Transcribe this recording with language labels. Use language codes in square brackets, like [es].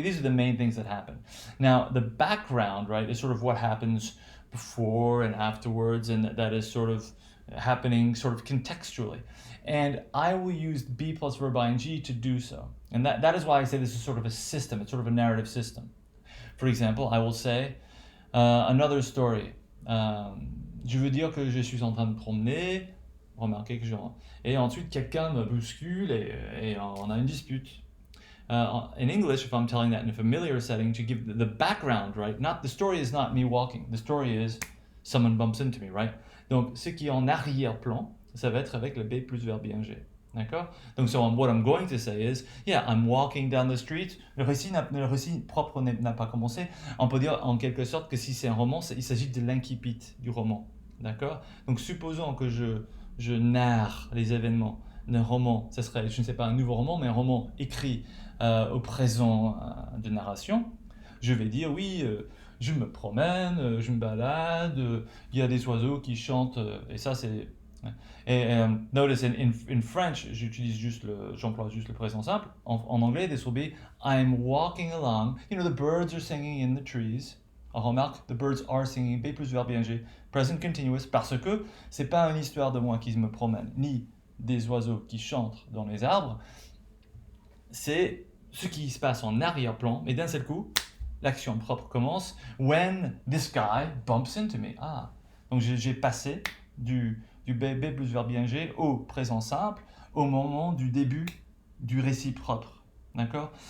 [en] These are the main things that happen. Now, the background, right, is sort of what happens before and afterwards, and that is sort of happening sort of contextually. And I will use be plus verb ing to do so. And that is why I say this is sort of a system. It's sort of a narrative system. For example, I will say another story. [fr] Je veux dire que je suis en train de me promener. Remarquez que et ensuite quelqu'un me bouscule et on a une dispute. [en] In English, if I'm telling that in a familiar setting, to give the background, right? Not the story is not me walking. The story is someone bumps into me, right? [fr] Donc, ce qui est en arrière-plan, ça va être avec le B plus verbe ing. D'accord? [en] Donc, so what I'm going to say is, yeah, I'm walking down the street. [fr] Le récit propre n'a pas commencé. On peut dire en quelque sorte que si c'est un roman, il s'agit de l'incipit du roman. D'accord? Donc, supposons que je narre les événements d'un roman. Ça serait, je ne sais pas, un nouveau roman, mais un roman écrit au présent de narration. Je vais dire, oui, je me promène, je me balade, il y a des oiseaux qui chantent, et ça c'est... Et [en] notice in French, [fr] j'emploie juste le présent simple. En anglais, [en] this will be I'm walking along. The birds are singing in the trees. [fr] On remarque, [en] the birds are singing, [fr] B plus verbe ing, [en] present continuous, [fr] parce que c'est pas une histoire de moi qui me promène, ni des oiseaux qui chantent dans les arbres. C'est ce qui se passe en arrière-plan, et d'un seul coup, l'action propre commence. [en] When this guy bumps into me. [fr] Ah, donc j'ai passé du B plus verbe ing au présent simple au moment du début du récit propre. D'accord?